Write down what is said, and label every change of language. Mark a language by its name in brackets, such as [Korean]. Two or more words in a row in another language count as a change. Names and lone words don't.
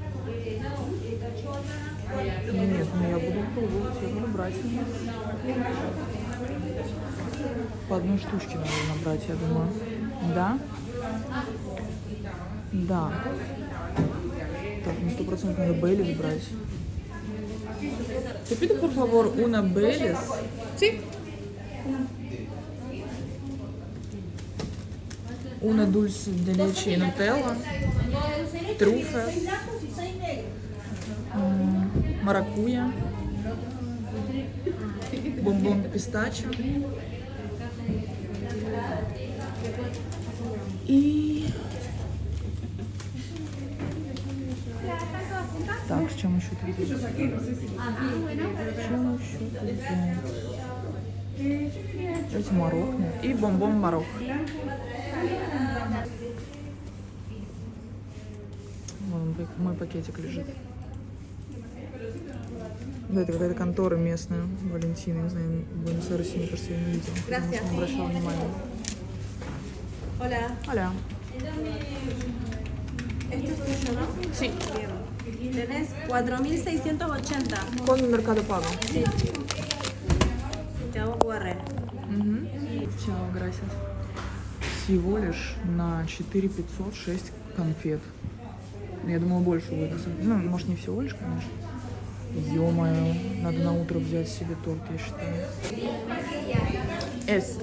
[Russian] Нет, ну я буду пробовать, я буду брать. По одной штучке надо брать, я думаю. Да? Да. Так, ну 100% надо Бейлис брать. [Spanish] Te pido por favor una Baileys. Sí. Una dulce de leche y Nutella. Trufas. [Russian] Маракуйя. [Spanish] bombón pistacho. [Russian] И... Так, с чем еще тут взять? С чем еще тут взять? Давайте Марокко. И бомбон Марокко. Вон мой пакетик лежит. Да, это какая-то контора местная, Валентина, не знаю, в Буэнос-Айресе, мне кажется, я не видела. Потому что не обращала внимания. [Spanish] Hola. Hola. ¿Esto es tuyo, no? Sí. Bien. Tenés 4.680. Con Mercado Pago. Sí. Te hago QR. [Russian] Все, gracias. Всего лишь на 4506 конфет. Я думаю, больше будет. Ну, может, не всего лишь, конечно. Ё-моё, надо на утро взять себе торт, я считаю. S.